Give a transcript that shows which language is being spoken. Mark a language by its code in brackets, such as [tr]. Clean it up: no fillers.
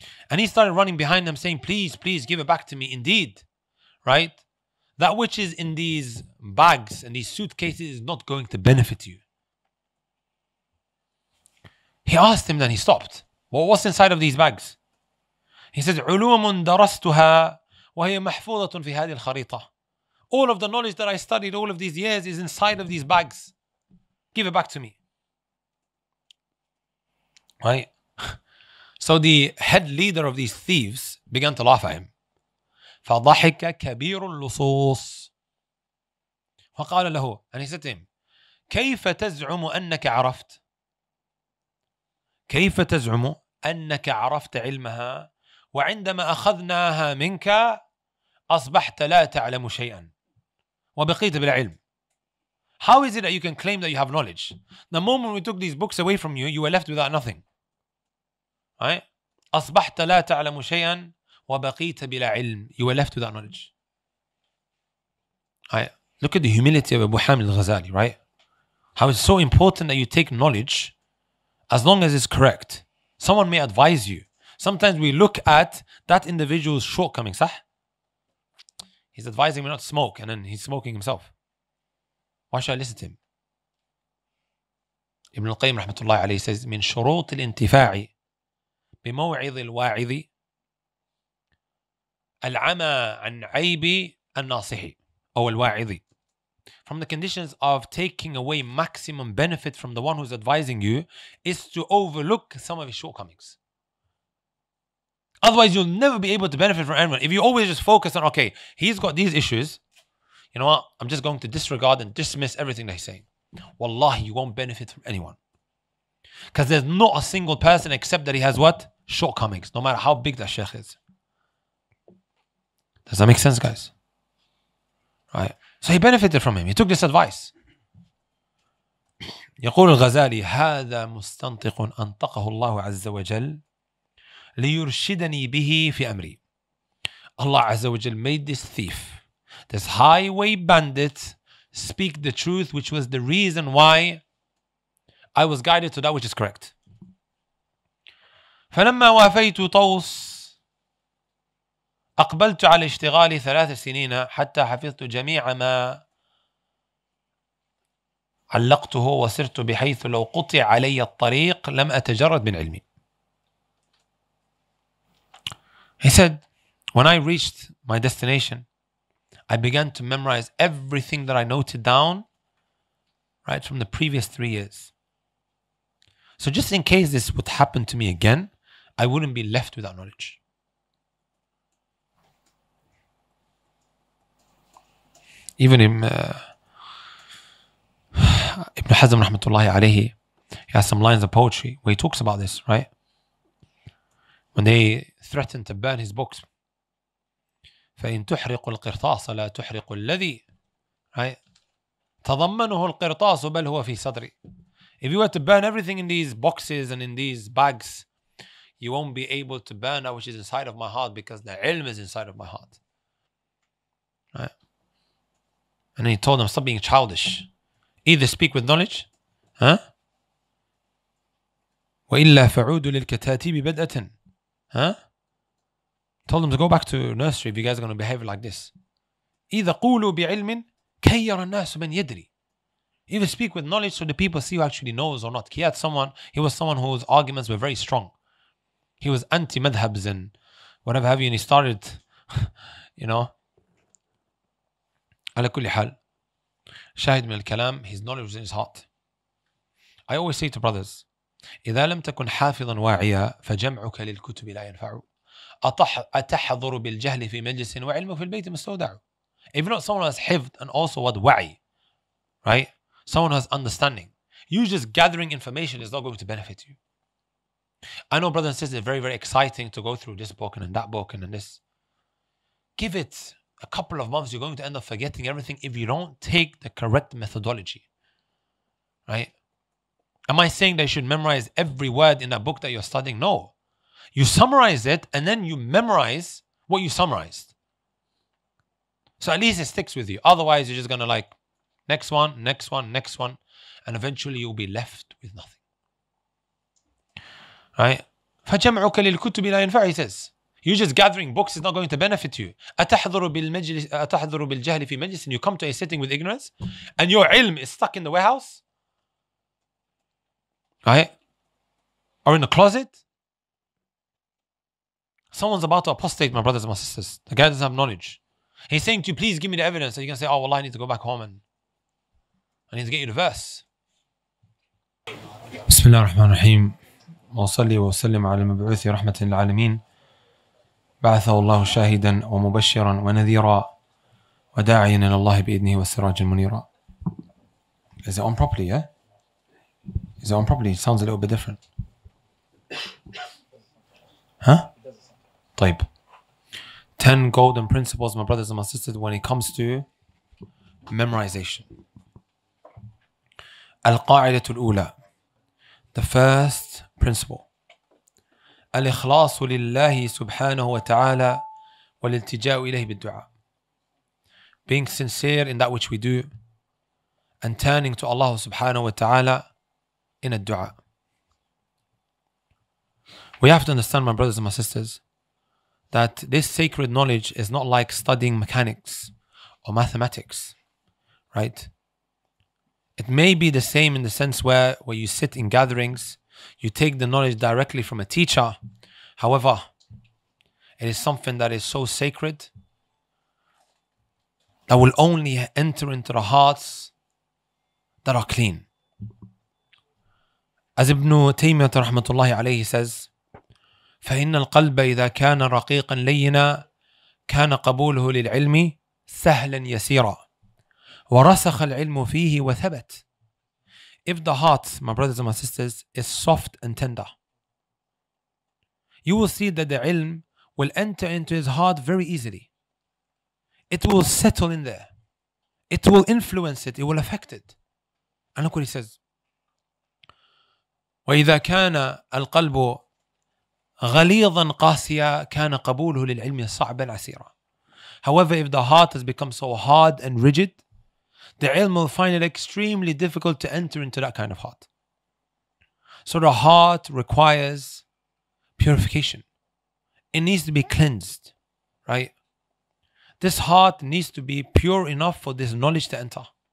[en] And he started running behind them saying, please, please give it back to me. Indeed, right? That which is in these bags and these suitcases is not going to benefit you. He asked him, then he stopped. Well, what's inside of these bags? He said, [ar] علوم درستها وهي محفوظة في هذه الخريطة. [en] All of the knowledge that I studied all of these years is inside of these bags. Give it back to me. Right? So the head leader of these thieves began to laugh at him. [ar] فضحك كبير اللصوص. وقال له, [en] and he said to him, [ar] كيف تزعم أنك عرفت؟ كيف تزعم أنك عرفت علمها وعندما أخذناها منك أصبحت لا تعلم شيئا وبقيت بلا علم. [en] How is it that you can claim that you have knowledge? The moment we took these books away from you, you were left without nothing. Right? [ar] أصبحت لا تعلم شيئا وبقيت بلا علم. [en] You were left without knowledge. Right? Look at the humility of Abu Hamid al-Ghazali, right? How it's so important that you take knowledge as long as it's correct. Someone may advise you. Sometimes we look at that individual's shortcomings. [ar] صح? [en] He's advising me not to smoke and then he's smoking himself. Why should I listen to him? Ibn al-Qayyim rahmatullahi alayhi says, [ar] من شروط الانتفاع بموعظ الواعظ العمى عن عيب الناصح أو الواعظ. [en] From the conditions of taking away maximum benefit from the one who's advising you is to overlook some of his shortcomings. Otherwise, you'll never be able to benefit from anyone. If you always just focus on, okay, he's got these issues, you know what? I'm just going to disregard and dismiss everything that he's saying. Wallahi, you won't benefit from anyone. Because there's not a single person except that he has what? Shortcomings, no matter how big that sheikh is. Does that make sense, guys? Right? So he benefited from him. He took this advice. [ar] يقول الغزالي هذا مستنطق أنطقه الله عز وجل ليرشدني به في أمري. [en] Allah Azza wa Jal made this thief, this highway bandit, speak the truth, which was the reason why I was guided to that which is correct. [ar] فلما وافيت طوس أقبلت على اشتغالي 3 سنين حتى حفظت جميع ما علقته وسرت بحيث لو قطع علي الطريق لم أتجرد من علمي. [en] He said, when I reached my destination, I began to memorize everything that I noted down, right, from the previous 3 years. So just in case this would happen to me again, I wouldn't be left without knowledge. Even in Ibn Hazm rahmatullahi alayhi, he has some lines of poetry where he talks about this, right? When they threatened to burn his books. [ar] فإن تحرق القرطاس لا تحرق الذي, [en] right? [ar] تضمنه القرطاس بل هو في صدري. [en] If you were to burn everything in these boxes and in these bags, you won't be able to burn that which is inside of my heart, because the ilm is inside of my heart. Right? And then he told them, stop being childish. Either speak with knowledge, huh? [ar] وَإِلَّا فَعُودُوا لِلْكَتَاتِبِ بَدْأَةً. Huh? [en] Told them to go back to nursery if you guys are going to behave like this. [ar] إِذَا قُولُوا بِعِلْمٍ كَيَّرَ النَّاسُ مَنْ يَدْرِي. [en] Either speak with knowledge so the people see who actually knows or not. He was someone whose arguments were very strong. He was anti-madhabs and whatever have you, and he started, you know. [ar] على كل حال, شاهد من الكلام, [en] his knowledge was in his heart. I always say to brothers, [ar] إذا لم تكن حافظا واعيا فجمعك للكتب لا ينفع. أتحضر بالجهل في مجلس وعلم في البيت مستودع. [en] If not someone who has حفظ and also what wa'i, right? Someone who has understanding. You just gathering information is not going to benefit you. I know, brothers and sisters, it's very, very exciting to go through this book and that book and this. Give it a couple of months, you're going to end up forgetting everything if you don't take the correct methodology. Right? Am I saying that you should memorize every word in that book that you're studying? No. You summarize it and then you memorize what you summarized. So at least it sticks with you. Otherwise, you're just going to like, next one, and eventually you'll be left with nothing. Right? [ar] فَجَمْعُكَ لِلْكُتُبِ لَا يَنْفَعُ, [en] he says. You just gathering books is not going to benefit you. [ar] أَتَحْضُرُ بِالْجَهْلِ فِي مَجْلِسٍ. [en] You come to a sitting with ignorance and your ilm is stuck in the warehouse. Right? Or in the closet. Someone's about to apostate, my brothers and my sisters. The guy doesn't have knowledge. He's saying to you, please give me the evidence. And you can say, oh, well, I need to go back home and I need to get you the verse. [ar] بسم الله الرحمن الرحيم وصلي وسلم على المبعوث رحمة للعالمين بعثه الله شاهدا ومبشرا ونذيرا وداعيا إلى الله بإذنه والسراج المنيرا. [en] Is it on properly, yeah? Is it on properly? It sounds a little bit different. [ar] Huh? طيب. [en] 10 golden principles, my brothers and my sisters, when it comes to memorization. [ar] القاعدة الأولى. [en] The first principle. [ar] الإخلاص لله سبحانه وتعالى والالتجاء إليه بالدعاء. [en] Being sincere in that which we do and turning to Allah subhanahu wa ta'ala in a dua. We have to understand, my brothers and my sisters, that this sacred knowledge is not like studying mechanics or mathematics, right? It may be the same in the sense where you sit in gatherings, you take the knowledge directly from a teacher. However, it is something that is so sacred that will only enter into the hearts that are clean. As Ibn Taymiyyah rahmatullahi alayhi says, [ar] فإن القلب إذا كان رقيقا لينا كان قبوله للعلم سهلا يسيرا ورسخ العلم فيه وثبت. [en] If the heart, my brothers and my sisters, is soft and tender, you will see that the ilm will enter into his heart very easily. It will settle in there. It will influence it. It will affect it. And look what he says. [ar] وإذا كان القلب غليظا قاسيا كان قبوله للعلم صعبا عسيرا. [en] However, if the heart has become so hard and rigid, the ilm will find it extremely difficult to enter into that kind of heart. So the heart requires purification. It needs to be cleansed, right? This heart needs to be pure enough for this knowledge to enter.